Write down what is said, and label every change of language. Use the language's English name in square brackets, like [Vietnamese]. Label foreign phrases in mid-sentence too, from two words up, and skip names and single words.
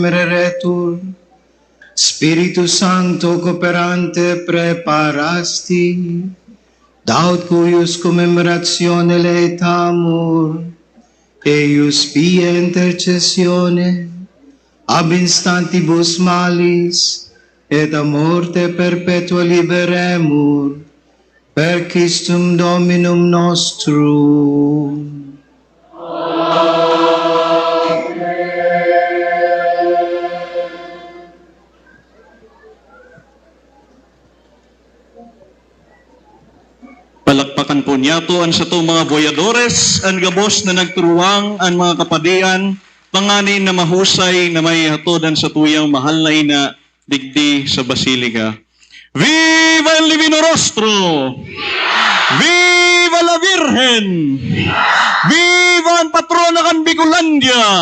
[Latin] reretur, Spiritus Sancto cooperante preparasti, daut cuius commemoratione laetamur, eius pia intercessione, ab instantibus malis, et a morte perpetua liberemur, per Christum Dominum nostrum. [Bikol] Palakpakan po niyato ang sa to mga boyadores, ang gabos na nagturuang ang mga kapadian, panganin na mahusay na may hatodan sa tuyang mahal na ina, digdi sa Basilika. [Spanish] Viva el Divino Rostro! Viva la Virgen! [Bikol] Viva ang patrona kan Bicolandia!